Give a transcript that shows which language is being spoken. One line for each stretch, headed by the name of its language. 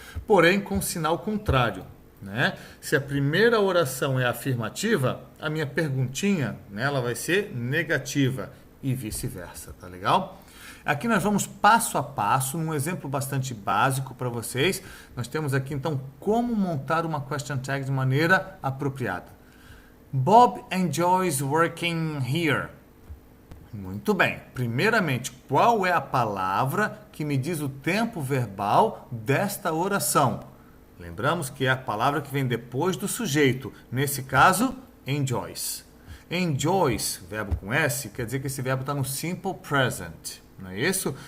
Portuguese: Porém, com sinal contrário, né? Se a primeira oração é afirmativa, a minha perguntinha, né, ela vai ser negativa e vice-versa, tá legal? Aqui nós vamos passo a passo, num exemplo bastante básico para vocês. Nós temos aqui, então, como montar uma question tag de maneira apropriada.
English: Bob enjoys working here.
Portuguese: Muito bem. Primeiramente, qual é a palavra que me diz o tempo verbal desta oração? Lembramos que é a palavra que vem depois do sujeito. Nesse caso, enjoys. Enjoys, verbo com S, quer dizer que esse verbo está no simple present. Não é isso?